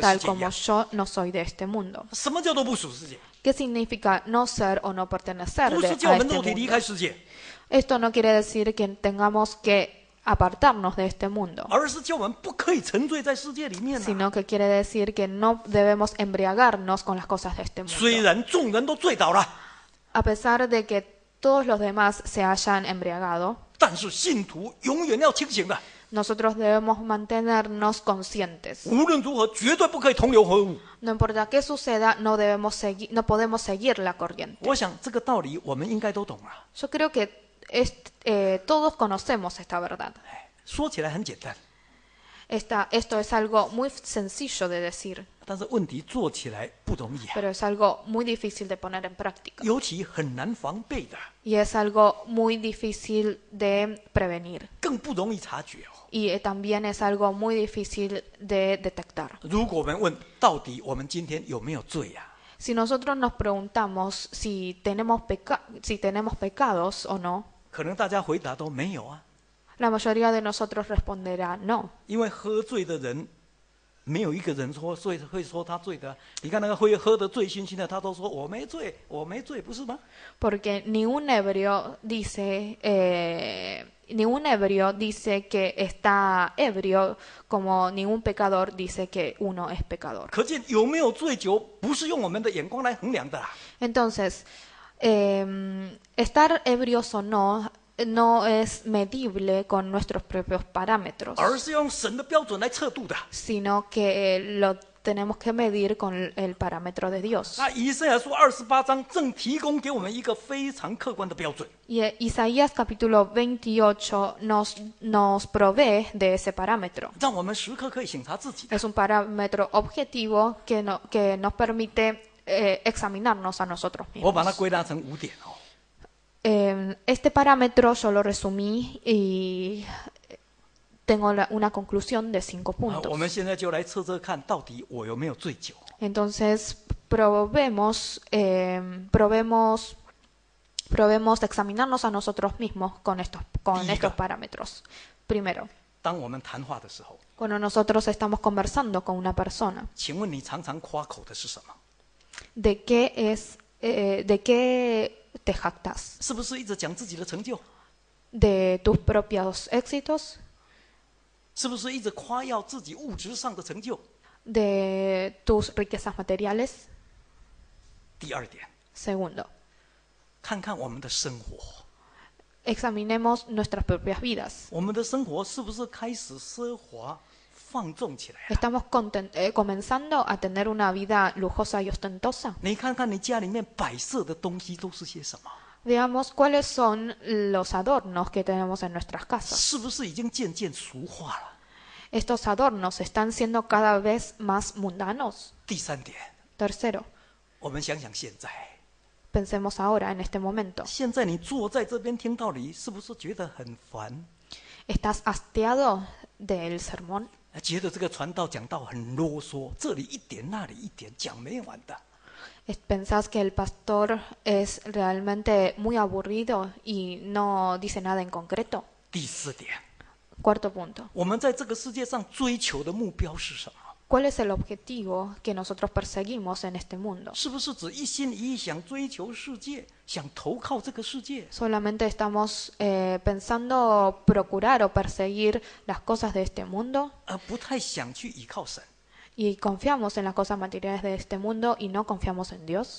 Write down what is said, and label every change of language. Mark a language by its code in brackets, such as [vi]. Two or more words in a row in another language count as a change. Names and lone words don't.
[es] tal [zh] 界一 [es] como [zh] 样。 [es] yo no soy de este mundo. [zh] 什么叫做不属世界？ [es] ¿Qué significa no ser o no pertenecer [zh] 不 [es] a [zh] 是叫我 [es] este [zh] 们肉体离 [es] mundo? [zh] 开世界， [es] Esto no quiere decir que tengamos que apartarnos de este mundo, [zh] 而是叫我们不可以沉醉在世界里面啊。 [es] sino que quiere decir que no debemos embriagarnos con las cosas de este [zh] 虽 [es] mundo. [zh] 然众人都醉倒了， [es] A pesar de que todos los demás se hayan embriagado, [zh] 但是信徒永远要清醒的， [es] nosotros debemos mantenernos conscientes. [zh] 无论如何绝对不可以同流合污。 [es] No importa qué suceda, no podemos seguir la corriente. [zh] 我想这个道理我们应该都懂了。 [es] Yo creo que todos conocemos esta verdad. [zh] 说起来很简单， [es] Esto es algo muy sencillo de decir, [zh] 但是问题做起来不容易啊， [es] pero es algo muy difícil de poner en práctica. [zh] 尤其很难防备的， [es] Y es algo muy difícil de prevenir. [zh] 更不容易察觉哦。 [es] Y también es algo muy difícil de detectar. [zh] 如果我们问到底我们今天有没有罪呀、 [es] Si nosotros nos preguntamos si tenemos pecados o no, [zh] 可能大家回答都没有啊， [es] la mayoría de nosotros responderá no. [zh] 因为喝醉的人没有一个人会说他醉的。你看那个会喝得醉醺醺的，他都说我没醉，我没醉，不是吗？ [es] Porque ningún ebrio dice que está ebrio, como ningún pecador dice que uno es pecador. [zh] 可见有没有醉酒，不是用我们的眼光来衡量的、啊。 [es] Entonces, estar ebrios o no no es medible con nuestros propios parámetros, [zh] 而是要用神的标准来测度的。 [es] sino que lo tenemos que medir con el parámetro de Dios. [zh] 那以赛亚书28章正提供给我们一个非常客观的标准。 [es] Y Isaías capítulo 28 nos provee de ese parámetro. [zh] 让我们时刻可以省察自己。 [es] Es un parámetro objetivo que nos permite examinarnos a nosotros [zh] 我把它 [es] mismos. [zh] 归纳成5点哦。 [es] Este parámetro yo lo resumí y tengo una conclusión de 5 puntos. [zh] 我们现在就来测测看，到底我有没有醉酒。 [es] Entonces probemos examinarnos a nosotros mismos con estos parámetros. Primero, [zh] 当我们谈话的时候， [es] cuando nosotros estamos conversando con una persona, [zh] 请问你常常夸口的是什么？ [es] ¿de qué te jactas? [zh] 是不是一直讲自己的成就？ [es] ¿De tus propios éxitos? [zh] 是不是一直夸耀自己物质上的成就？ [es] ¿De tus riquezas materiales? [zh] 第二点， [es] Segundo, [zh] 看看我们的生活， [es] examinemos nuestras propias vidas. [zh] 我们的生活是不是开始奢华放纵起来了？ [es] ¿Estamos comenzando a tener una vida lujosa y ostentosa? [zh] 你看看你家里面摆设的东西都是些什么？ [es] Veamos cuáles son los adornos que tenemos en nuestras casas. [zh] 是不是已经渐渐俗化了？ [es] Estos adornos están siendo cada vez más mundanos. [zh] 第三点， [es] Tercero, [zh] 我们想想现在， [es] pensemos ahora en este momento. [zh] 现在你坐在这边听道理，是不是觉得很烦？ [es] ¿Estás hastiado del sermón? [zh] 觉得这个传道讲道很啰嗦，这里一点那里一点，讲没完的。 [es] ¿Pensás que el pastor es realmente muy aburrido y no dice nada en concreto? [zh] 第四点， [es] Cuarto punto. [zh] 我们在这个世界上追求的目标是什么？ [es] ¿Cuál es el objetivo que nosotros perseguimos en este mundo? [zh] 是不是只一心一意想追求世界，想投靠这个世界？ [es] ¿Solamente estamos pensando procurar o perseguir las cosas de este mundo [zh] 而不太想去依靠神？ [es] y confiamos en las cosas materiales de este mundo y no confiamos en Dios?